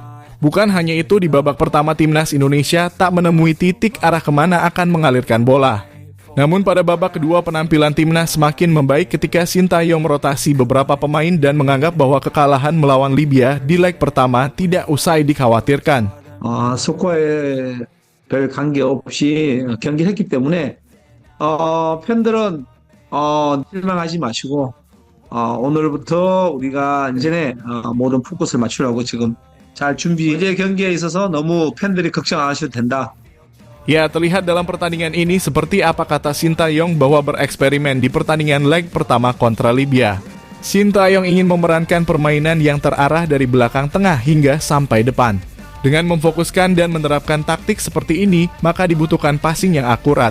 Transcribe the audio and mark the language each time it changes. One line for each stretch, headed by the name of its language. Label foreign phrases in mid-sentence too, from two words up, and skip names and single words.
Indonesian: Bukan hanya itu, di babak pertama timnas Indonesia tak menemui titik arah kemana akan mengalirkan bola. Namun pada babak kedua penampilan timnas semakin membaik ketika Sintayong merotasi beberapa pemain dan menganggap bahwa kekalahan melawan Libya di leg pertama tidak usai dikhawatirkan.
Korean: 스코어에 별 관계없이 경기를 했기 때문에 팬들은 실망하지 마시고 오늘부터 우리가 이제 모든 포커스를 맞추려고 지금 잘 준비. 이제 경기에 있어서 너무 팬들이 걱정 안 하셔도 된다.
Indonesian: Ya, terlihat dalam pertandingan ini seperti apa kata Sintayong bahwa bereksperimen di pertandingan leg pertama kontra Libya. Sintayong ingin memerankan permainan yang terarah dari belakang tengah hingga sampai depan. Dengan memfokuskan dan menerapkan taktik seperti ini, maka dibutuhkan passing yang akurat.